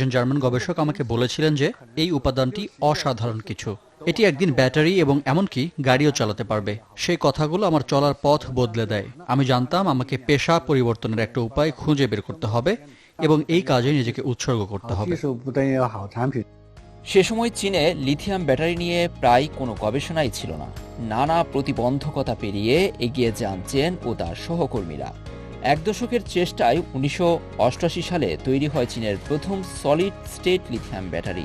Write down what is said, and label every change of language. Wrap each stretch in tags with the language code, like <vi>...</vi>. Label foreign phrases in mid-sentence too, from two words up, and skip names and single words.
<bn>একজন জার্মান গবেষক আমাকে বলেছিলেন যে এই উপাদানটি অসাধারণ কিছু, এটি একদিন ব্যাটারি এবং এমনকি গাড়িও চালাতে পারবে। সেই কথাগুলো আমার চলার পথ বদলে দেয়। আমি জানতাম আমাকে পেশা পরিবর্তনের একটা উপায় খুঁজে বের করতে হবে এবং এই কাজে নিজেকে উৎসর্গ করতে হবে।</bn> <zh>技术不等于好产品。</zh> <bn>সে সময় চীনে লিথিয়াম ব্যাটারি নিয়ে প্রায় কোনো গবেষণাই ছিল না। নানা প্রতিবন্ধকতা পেরিয়ে এগিয়ে যান চেন ও তার সহকর্মীরা। এক দশকের চেষ্টায় 1988 সালে তৈরি হয় চীনের প্রথম সলিড স্টেট লিথিয়াম ব্যাটারি।</bn>